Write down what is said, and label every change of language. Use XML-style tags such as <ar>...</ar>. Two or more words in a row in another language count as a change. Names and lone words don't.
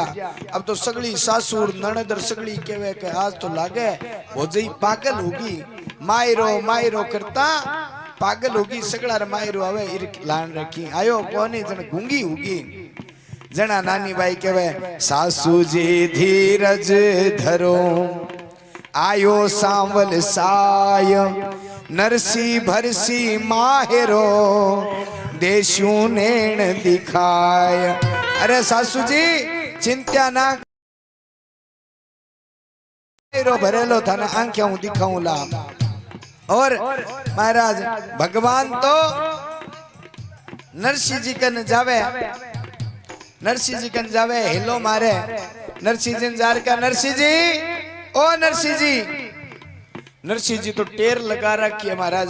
<raj>अब तो सगली सासुर नणदर सगली केवे के आज तो लागे हो जई पागल होगी मायरो करता पागल होगी सगला मायरो आवे लान रखी आयो कोनी जन गूंगी होगी। जना नानी बाई केवे सासू जी धीरज धरो आयो सांवल साय नरसी भरसी माहेरो देशू नेण दिखाय। अरे सासू जी चिंता ना भरेलो थाने आंखें दिखाऊं ला। और महाराज भगवान तो नरसिंह जी कन जावे हिलो मारे नरसिंह जी जार का नरसिंह जी ओ नरसिंह जी तो टेर लगा रखी है महाराज।</raj>